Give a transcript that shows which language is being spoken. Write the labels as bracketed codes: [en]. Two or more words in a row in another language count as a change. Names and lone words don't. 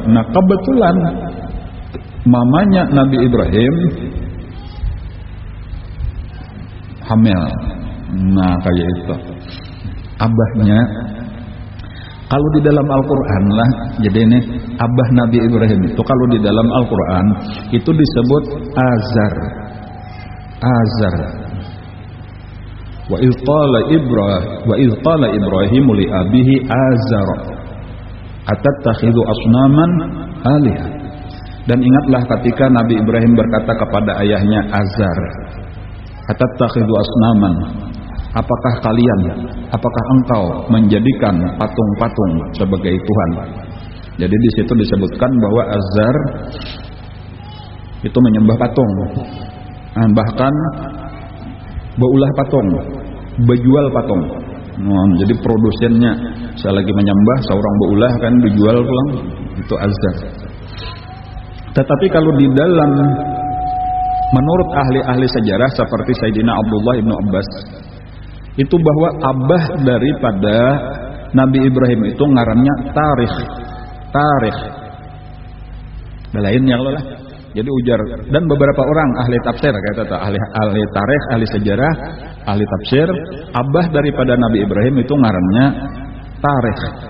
[id] Nah kebetulan mamanya Nabi Ibrahim hamil. Nah kayak itu abahnya. Kalau di dalam Al-Quran lah, jadi ini abah Nabi Ibrahim itu kalau di dalam Al-Quran itu disebut Azar. Azar. [ar] وإذ قال إبراهيم لأبيه آزر أتتخذ أصناما آلهة. [id] Dan ingatlah ketika Nabi Ibrahim berkata kepada ayahnya Azar, [ar] أتتخذ أصناما, [id] apakah engkau menjadikan patung-patung sebagai Tuhan? Jadi di situ disebutkan bahwa Azar itu menyembah patung, bahkan beulah patung, bejual patung. Jadi produsennya selagi menyembah seorang beulah kan dijual pulang, itu Azar. Tetapi kalau di dalam menurut ahli-ahli sejarah seperti Sayyidina Abdullah ibnu Abbas, itu bahwa abah daripada Nabi Ibrahim itu ngarannya Tarikh. Lain yang lah. Jadi ujar, dan beberapa orang ahli tafsir kata ahli tarikh, ahli sejarah, ahli tafsir, abah daripada Nabi Ibrahim itu ngarannya Tarikh.